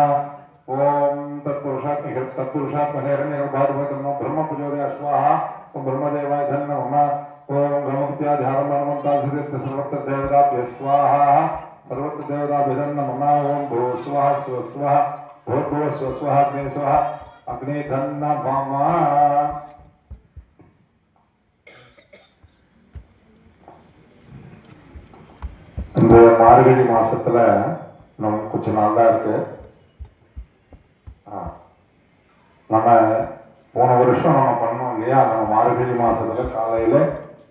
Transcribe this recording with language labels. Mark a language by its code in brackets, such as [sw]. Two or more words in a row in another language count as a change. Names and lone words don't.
[sa] ओम तत्पुरुषात्महे हिरण्यगर्भाय तन्नो ब्रह्म प्रचोदयात् स्वाहा। ओम ब्रह्मदेवाय नमः। ओम ब्रह्मत्याध्यारमन्तासिद्ध सर्वत्र देवताभ्यः स्वाहा। सर्वत्र देवताभ्यः नमः। ओम भूः स्वः स्वः स्वः भूर्भुवः स्वः स्वः अग्ने स्वः अग्ने नमः। [ta] இந்த மார்கழி மாசத்துல நமக்கு கொஞ்ச நாள் தான் இருக்கு. நம்ம போன வருஷம் நம்ம பண்ணோம் இல்லையா, நம்ம மார்கழி மாசத்துல காலையில